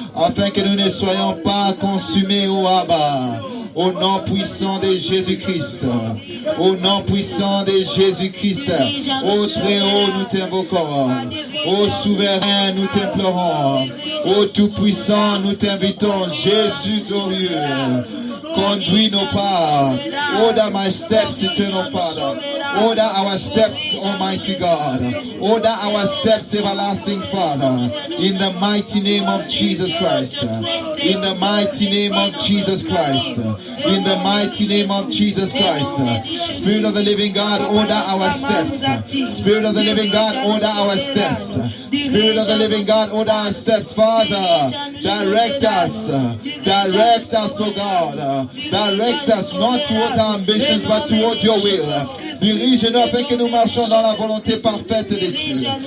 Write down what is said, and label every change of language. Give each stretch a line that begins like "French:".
French: Afin que nous ne soyons pas consumés, ô Abba. Au nom puissant de Jésus-Christ. Au nom puissant de Jésus-Christ. Ô Très-Haut, nous t'invoquons. Ô Souverain, nous t'implorons. Ô Tout-Puissant, nous t'invitons. Jésus glorieux. Conduis nos pas.
English: Order my steps, eternal Father. Order our steps, Almighty God. Order our steps, everlasting Father. In the mighty name of Jesus Christ. In the mighty name of Jesus Christ. In the mighty name of Jesus Christ. Spirit of the living God, order our steps. Spirit of the living God, order our steps. Spirit of the living God, order our steps. Father, direct us. Direct us, oh God. Direct us, not towards our ambitions, but towards your will.
French: Dirige-nous afin que nous marchions dans la volonté parfaite de Dieu.